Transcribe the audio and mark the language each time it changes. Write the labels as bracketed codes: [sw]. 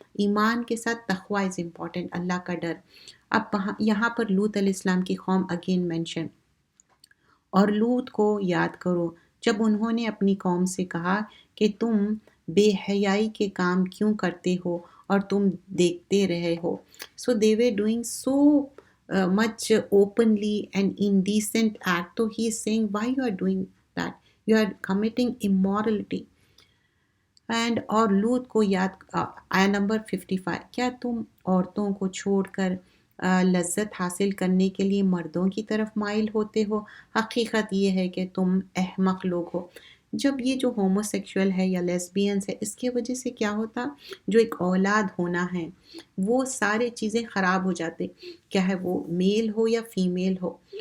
[ur] ایمان کے ساتھ تقوی [en] is important, [ur] اللہ کا ڈر. اب یہاں پر لوط علیہ السلام کی قوم [en] Again mention. [ur] اور لوط کو یاد کرو جب انہوں نے اپنی قوم سے کہا کہ تم بے حیائی کے کام کیوں کرتے ہو اور تم دیکھتے رہے ہو. [en] So they were doing so much openly and indecent act. تو he is saying why you are doing that, you are committing immorality. [ur] And اور لوط کو یاد، آیا نمبر 55. کیا تم عورتوں کو چھوڑ کر لذت حاصل کرنے کے لیے مردوں کی طرف مائل ہوتے ہو؟ حقیقت یہ ہے کہ تم احمق لوگ ہو. جب یہ جو ہومو سیکشول ہے یا لیسبینس ہے، اس کی وجہ سے کیا ہوتا، جو ایک اولاد ہونا ہے وہ سارے چیزیں خراب ہو جاتے، کیا ہے وہ میل ہو یا فیمیل ہو.